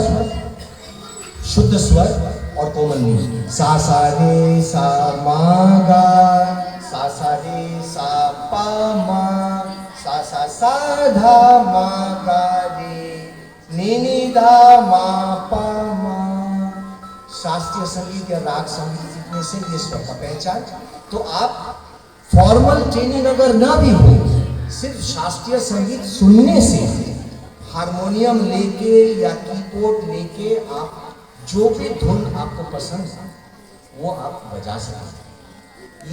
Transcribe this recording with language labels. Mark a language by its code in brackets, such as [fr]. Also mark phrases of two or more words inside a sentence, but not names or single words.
[hi] शुद्ध स्वर और कोमल नी, सा सा रे सा मा गा, सा सा रे सा पा मा, सा सा सा धा मा गा रे, नी नी धा मा पा मा। शास्त्रीय संगीत या राग संगीत सीखने से ये स्वर का पहचान। तो आप [en] formal training [hi] अगर ना भी हो, सिर्फ शास्त्रीय संगीत सुनने से, हारमोनियम लेके या कीबोर्ड लेके आप जो भी धुन आपको पसंद है वो आप बजा सकते हैं।